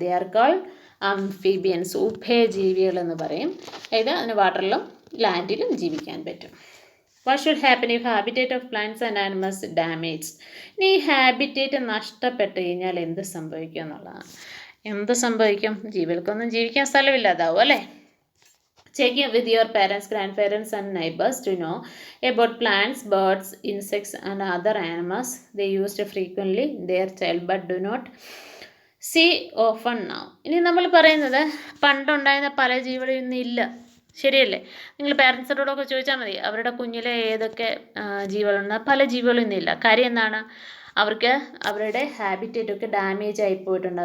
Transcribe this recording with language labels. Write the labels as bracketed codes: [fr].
[en] They are called amphibians. [ml] ഉഭയജീവികൾ എന്ന് പറയും. അതായത് അതിന് വാട്ടറിലും ലാൻഡിലും ജീവിക്കാൻ പറ്റും. [en] What should happen if habitat of plants and animals damage? [ml] ഇനി ഈ ഹാബിറ്റേറ്റ് നഷ്ടപ്പെട്ട് കഴിഞ്ഞാൽ എന്ത് സംഭവിക്കും എന്നുള്ളതാണ്. എന്ത് സംഭവിക്കും? ജീവികൾക്കൊന്നും ജീവിക്കാൻ സ്ഥലമില്ലാതാവും അല്ലേ? [en] Check in with your parents, grandparents, and neighbors to know about plants, birds, insects, and other animals they used frequently in their child but do not see often now. [ml] ഇനി നമ്മൾ പറയുന്നത് പണ്ടുണ്ടായിരുന്ന പല ജീവികളും ഇന്നില്ല, ശരിയല്ലേ? നിങ്ങൾ പാരൻസിനോടൊക്കെ ചോദിച്ചാൽ മതി, അവരുടെ കുഞ്ഞിലെ ഏതൊക്കെ ജീവികളുണ്ട്. പല ജീവികളും ഇന്നില്ല. കാര്യം എന്താണ്? അവർക്ക് അവരുടെ ഹാബിറ്റേറ്റൊക്കെ ഡാമേജ് ആയിപ്പോയിട്ടുണ്ട്.